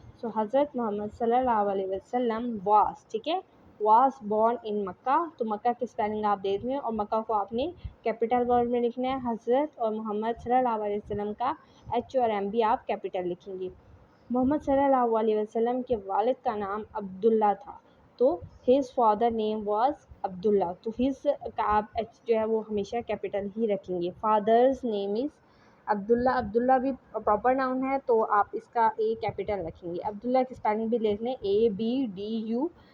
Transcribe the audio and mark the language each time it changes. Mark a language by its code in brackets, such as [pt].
[en] so Hazrat Muhammad صلی اللہ علیہ وسلم واس، [ur] ٹھیک ہے، [en] Was born in Makkah. [ur] تو مکہ کی اسپیلنگ آپ دے دیں، اور مکہ کو آپ نے کیپٹل ورڈ میں لکھنا ہے. حضرت اور محمد صلی اللہ علیہ وسلم کا ایچ اور ایم بھی آپ کیپٹل لکھیں گے. محمد صلی اللہ علیہ وسلم کے والد کا نام عبداللہ تھا. [en] تو his father name was Abdullah. [ur] تو his کا آپ ایچ جو ہے وہ ہمیشہ کیپیٹل ہی رکھیں گے. [en] Father's name is Abdullah. [ur] عبداللہ بھی پراپر ناؤن ہے تو آپ اس کا اے کیپیٹل رکھیں گے. عبداللہ کی اسپیلنگ بھی لکھ لیں ABDULLAH.